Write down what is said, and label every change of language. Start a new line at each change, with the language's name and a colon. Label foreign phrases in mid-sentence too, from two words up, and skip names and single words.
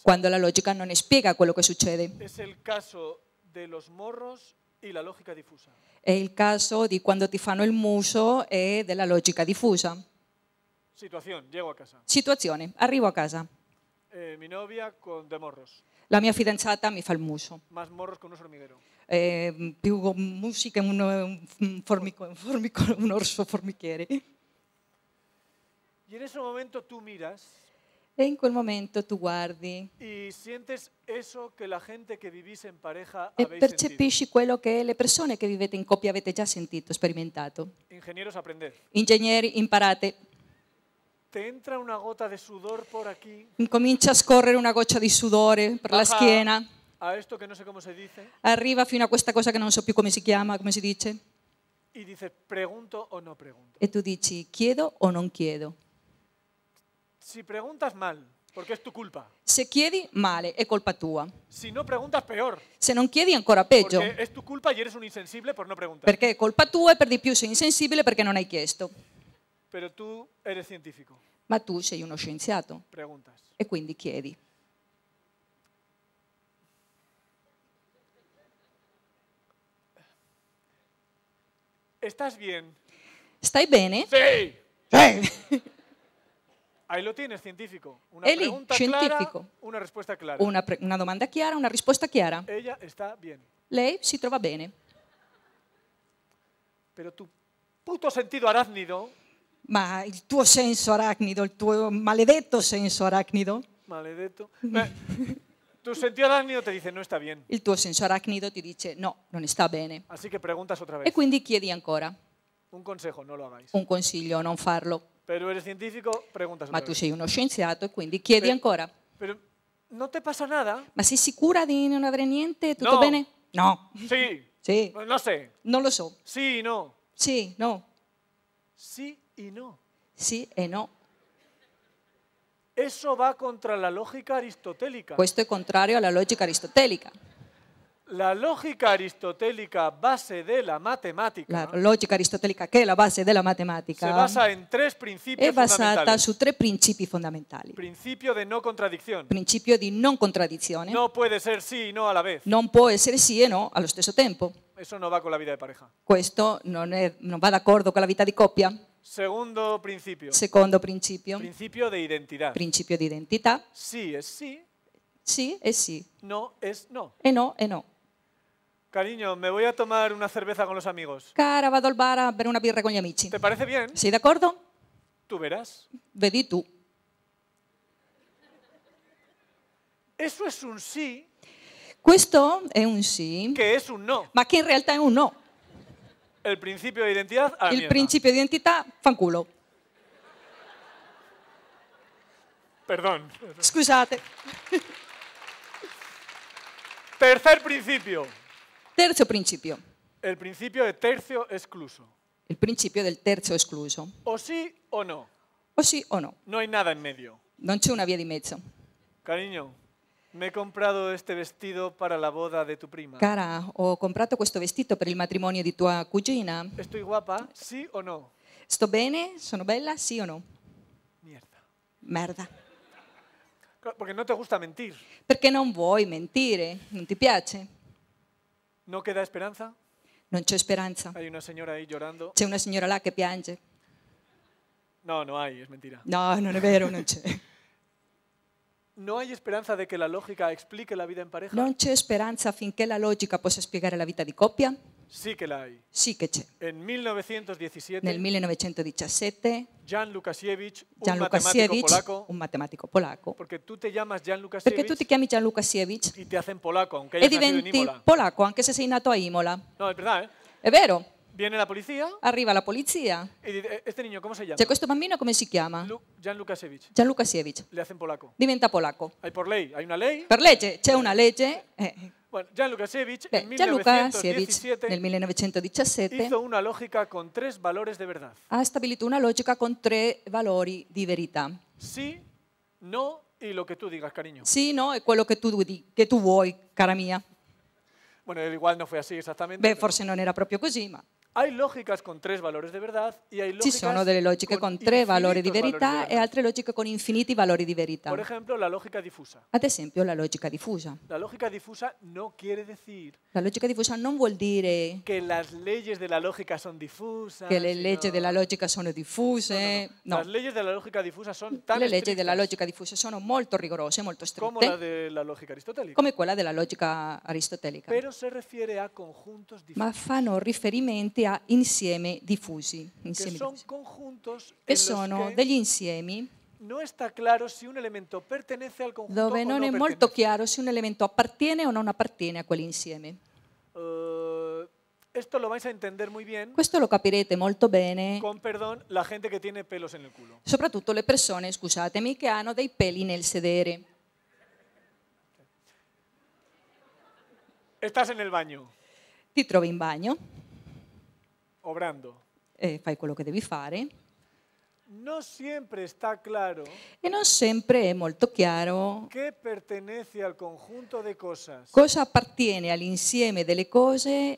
Italian: quando la logica non spiega quello che succede.
Spanish: Es el caso de los morros y la lógica difusa.
Italian: È il caso di quando ti fanno il muso e della logica diffusa.
Spanish: Situación, llego a casa.
Italian: Situazione, arrivo a casa,
Spanish: Mi novia con de morros.
Italian: la mia fidanzata mi fa il muso.
Spanish: Más morros con un hormiguero.
Italian: Più musica un orso formichiere.
Spanish: Y en ese momento tú miras
Italian: E in quel momento tu guardi
Spanish: y sientes eso que la gente que vivís en pareja
Italian: e
Spanish: habéis sentido.
Italian: percepisci quello che le persone che vivete in coppia avete già sentito, sperimentato.
Spanish: Ingenieros, aprended.
Italian: Ingegneri, imparate.
Spanish: Te entra una gota de sudor por aquí
Italian: Comincia a scorrere una goccia di sudore per la
Spanish: Baja
Italian: schiena,
Spanish: a esto que no sé cómo se dice
Italian: arriva fino a questa cosa che non so più come si chiama, come si dice,
Spanish: y dices, pregunto o no pregunto.
Italian: e tu dici chiedo o non chiedo.
Spanish: Si preguntas mal, porque es tu culpa.
Italian: Se chiedi, male, è colpa tua.
Spanish: Si no preguntas, peor,
Italian: Se non chiedi, ancora peggio,
Spanish: porque es tu culpa y eres un insensible por no preguntar.
Italian: perché è colpa tua e per di più sei insensibile perché non hai chiesto.
Spanish: Pero tú eres científico,
Italian: Ma tu sei uno scienziato
Spanish: preguntas.
Italian: e quindi chiedi.
Spanish: ¿Estás bien?
Italian: Stai bene?
Spanish: Sí.
Italian: Sì.
Spanish: Ahí lo tienes, científico. Una
Italian: È lì,
Spanish: pregunta
Italian: scientifico.
Spanish: clara, una respuesta clara.
Italian: Una domanda chiara, una risposta chiara.
Spanish: Ella está bien.
Italian: Lei si trova bene.
Spanish: Pero tu puto sentido arácnido
Italian: Ma il tuo senso arachnido, il tuo maledetto senso arachnido, Maledetto.
Spanish: Tu sentido arácnido te dice no está bien.
Italian: il tuo senso arachnido ti dice no, non sta bene.
Spanish: Así que preguntas otra
Italian: E
Spanish: vez.
Italian: quindi chiedi ancora
Spanish: Un consejo, no lo hagáis.
Italian: un consiglio, non farlo.
Spanish: Pero eres científico, preguntas
Italian: Ma
Spanish: otra
Italian: tu
Spanish: vez.
Italian: sei uno scienziato e quindi chiedi ancora.
Spanish: Pero no te pasa nada.
Italian: Ma sei sicura di non avere niente? Tutto
Spanish: No.
Italian: bene? No.
Spanish: Sí.
Italian: Sì,
Spanish: No sé.
Italian: non lo so.
Spanish: Sí y no.
Italian: Sì, no.
Spanish: Sí y no.
Italian: Sì e no.
Spanish: Eso va contra la lógica aristotélica.
Italian: Questo è contrario alla logica aristotelica.
Spanish: La lógica aristotélica, base de la
Italian: La
Spanish: matemática,
Italian: logica aristotelica, che è la base della
Spanish: se
Italian: matematica,
Spanish: basa en tres
Italian: è
Spanish: principios
Italian: basata
Spanish: fundamentales.
Italian: su 3 principi fondamentali.
Spanish: Principio de no contradicción.
Italian: Principio di non contraddizione.
Spanish: No puede ser sí y no a la vez.
Italian: Non può essere sì e no allo stesso tempo.
Spanish: Eso no va con la vida de pareja.
Italian: Questo non va d'accordo con la vita di coppia.
Spanish: Segundo principio.
Italian: Secondo principio,
Spanish: Principio de identidad.
Italian: principio di identità.
Spanish: Sí es sí,
Italian: Sì e sì,
Spanish: no es no.
Italian: e no e no.
Spanish: Cariño, me voy a tomar una cerveza con los amigos.
Italian: Cara, vado al bar a bere una birra con gli amici.
Spanish: ¿Te parece bien?
Italian: Sei d'accordo?
Spanish: Tú verás.
Italian: Vedi tu.
Spanish: Eso es un sí
Italian: Questo è un sì,
Spanish: que es un no.
Italian: ma che in realtà è un no.
Spanish: El principio de identidad a la
Italian: Il
Spanish: mierda.
Italian: principio di identità, fanculo.
Spanish: Perdón.
Italian: Scusate.
Spanish: Tercer principio.
Italian: Terzo principio,
Spanish: El principio de tercio excluso.
Italian: il principio del terzo escluso.
Spanish: O sí o no.
Italian: O sì o no.
Spanish: No hay nada en medio.
Italian: Non c'è una via di mezzo.
Spanish: Cariño, me he comprado este vestido para la boda de tu prima.
Italian: Cara, ho comprato questo vestito per il matrimonio di tua cugina.
Spanish: ¿Estoy guapa? ¿Sí o no?
Italian: Sto bene? Sono bella? Sì o no?
Spanish: Mierda.
Italian: Merda.
Spanish: Claro, porque no te gusta mentir.
Italian: Perché non vuoi mentire? Non ti piace?
Spanish: ¿No queda esperanza?
Italian: Non c'è speranza.
Spanish: Hay una señora ahí llorando.
Italian: C'è una signora là che piange.
Spanish: No, no hay, es mentira.
Italian: No, non è vero, non c'è.
Spanish: ¿No hay esperanza de que la lógica explique la vida en pareja?
Italian: Non c'è speranza affinché la logica possa spiegare la vita di coppia?
Spanish: Sí que la hay.
Italian: Sì che c'è.
Spanish: En 1917,
Italian: Nel 1917
Spanish: Jan Lukasiewicz, un
Italian: Jan
Spanish: matemático
Italian: Lukasiewicz,
Spanish: polaco,
Italian: un matematico polacco,
Spanish: porque tú te llamas Jan
Italian: perché tu ti
Spanish: Lukasiewicz
Italian: chiami Jan Lukasiewicz
Spanish: y te hacen polaco, aunque
Italian: e
Spanish: hayas nacido en
Italian: diventi
Spanish: Imola.
Italian: polacco anche se sei nato a Imola.
Spanish: No, es verdad, ¿eh?
Italian: È vero?
Spanish: Viene la policía
Italian: Arriva la polizia.
Spanish: y dice, ¿este niño cómo se llama?
Italian: Cioè questo bambino come si chiama?
Spanish: Jan Lukasiewicz.
Italian: Jan Lukasiewicz.
Spanish: Le hacen polaco.
Italian: Diventa polacco.
Spanish: Hay por ley, hay una ley.
Italian: Per legge, c'è una legge.
Spanish: Bueno, Jan Lukasiewicz en
Italian: Jan Lukasiewicz
Spanish: 1917
Italian: nel 1917
Spanish: hizo una lógica con tres valores de verdad.
Italian: ha stabilito una logica con 3 valori di verità.
Spanish: Sí, no y lo que tú digas, cariño.
Italian: Sì, no, è quello che tu vuoi, cara mia.
Spanish: Bueno, igual no fue así exactamente.
Italian: Beh,
Spanish: pero
Italian: forse non era proprio così, ma
Spanish: hay lógicas con tres valores de verdad y hay
Italian: ci
Spanish: lógicas
Italian: sono delle logiche con 3 valori di
Spanish: infinitos
Italian: verità
Spanish: valores
Italian: e
Spanish: de
Italian: altre logiche con infiniti valori di verità.
Spanish: Por ejemplo, la lógica difusa.
Italian: Ad esempio, la logica diffusa.
Spanish: La lógica difusa no quiere decir
Italian: La logica diffusa non vuol dire
Spanish: que las leyes de la lógica son difusas.
Italian: che le
Spanish: sino-
Italian: leggi della logica sono diffuse.
Spanish: No, Las leyes de la lógica difusa son tan
Italian: le leggi della
Spanish: estrictas
Italian: logica diffusa sono molto rigorose, molto
Spanish: como la
Italian: strette,
Spanish: de la lógica aristotélica,
Italian: come quella della logica aristotelica,
Spanish: pero se refiere a conjuntos
Italian: ma
Spanish: difusos,
Italian: fanno riferimenti a insieme diffusi,
Spanish: que
Italian: insiemi
Spanish: son
Italian: diffusi,
Spanish: conjuntos
Italian: che
Spanish: en
Italian: sono
Spanish: los que
Italian: degli insiemi
Spanish: no está claro si un elemento pertenece al conjunto
Italian: dove
Spanish: o
Italian: non
Spanish: no
Italian: è molto
Spanish: pertenece.
Italian: chiaro se un elemento appartiene o non appartiene a quell'insieme.
Spanish: Esto lo vais a entender muy bien,
Italian: Questo lo capirete molto bene,
Spanish: con perdón, la gente que tiene pelos en el culo.
Italian: soprattutto le persone, scusatemi, che hanno dei peli nel sedere.
Spanish: Estás en el baño,
Italian: Ti trovi in bagno
Spanish: obrando.
Italian: e fai quello che devi fare
Spanish: No siempre está claro
Italian: e non sempre è molto chiaro
Spanish: qué pertenece al conjunto de cosas
Italian: cosa appartiene all'insieme delle cose